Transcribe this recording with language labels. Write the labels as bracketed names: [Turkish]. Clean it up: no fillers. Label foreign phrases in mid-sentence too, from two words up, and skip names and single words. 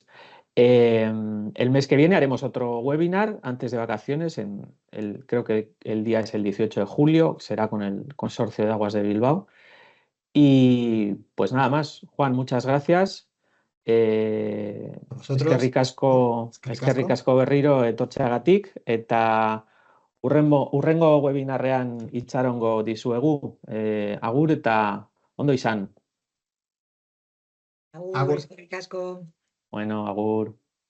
[Spanish] El mes que viene haremos otro webinar antes de vacaciones. Creo que el día es el 18 de julio, será con el Consorcio de Aguas de Bilbao. Y pues nada más, Juan, muchas gracias. Vosotros, es que [Basque] Eskerrik ricasco. asko berriro etortzeagatik eta urrengo webinarrean itxarongo dizuegu. Agur eta ondo izan. Agur, Agur. eskerrik asko. [Spanish] Bueno, agur.